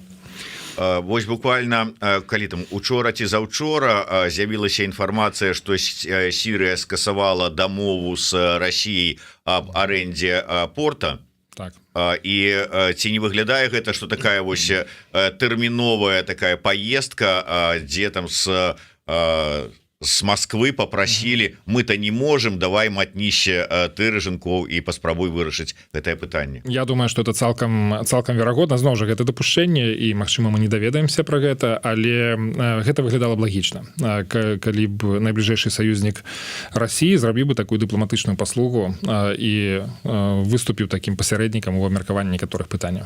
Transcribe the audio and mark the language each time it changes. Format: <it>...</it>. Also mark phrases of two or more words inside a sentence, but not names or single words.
<be>Вось буквально калі там учора ці заўчора з'явілася інфармацыя, што Сірыя скасавала дамову з Расіяй аб арэндзе порта. Так. І ці не выглядае гэта, што такая вось тэрміновая такая поездка, дзе там</be> <ru>с Москвы попросили, мы-то не можем,</ru> <be>давай матніще ты, Рыжанкоў, і паспрабуй вырашыць гэтае пытанне.</be> <ru>Я думаю, что это</ru> <be>цалкам верагодна. Зноў жа, гэта дапушчэнне, і магчыма мы не даведаемся про гэта, але гэта выглядала б лагічна, калі б найбліжэйшы саюзнік Расіі зрабіў бы такую дыпламатычную паслугу і выступіў такім пасярэднікам у абмеркаванні некаторых пытанняў.</be>